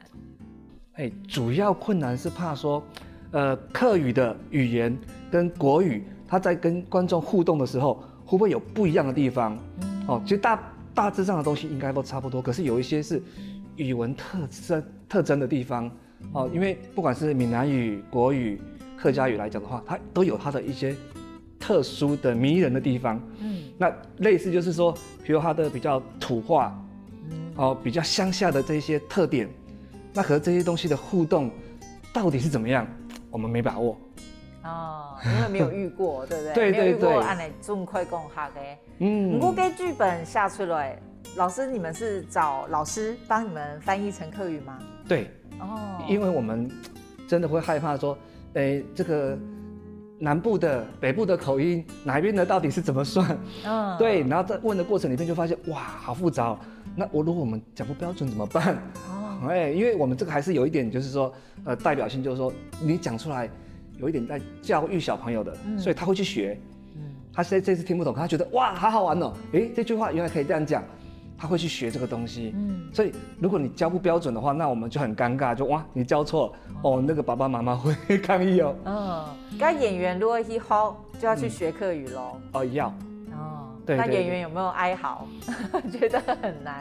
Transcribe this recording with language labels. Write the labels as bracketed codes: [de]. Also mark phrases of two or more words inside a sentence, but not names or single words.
[zh] 主要困難是怕說，客語的語言跟國語，他在跟觀眾互動的時候，會不會有不一樣的地方？其實大致上的東西應該都差不多，可是有一些是語文特徵的地方。因為不管是閩南語、國語、客家語來講的話，它都有它的一些特殊的迷人的地方。那類似就是說，比如它的比較土話，比較鄉下的這些特點。那和這些東西的互動到底是怎麼樣？我們沒把握。因為沒有遇過，對不對？對。沒有遇過按你中快講下嘅。不過給劇本下出來，老師你們是找老師幫你們翻譯成客語嗎？對。因為我們真的會害怕說，這個南部的、北部的口音，哪邊的到底是怎麼算？對。然後在問的過程裡面就發現，哇，好複雜哦。那如果我們講不標準怎麼辦？因為我們這個還是有一點，就是說，代表性，就是說，你講出來有一點在教育小朋友的，所以他會去學。他這次聽不懂，他覺得哇，好好玩哦，這句話原來可以這樣講。他会去学这个东西。所以如果你教不标准的话，那我们就很尴尬，就哇，你教错哦，那个爸爸妈妈会抗议哦。那演员如果以后就要去学客语咯。要。对，那演员有没有哀嚎？觉得很难？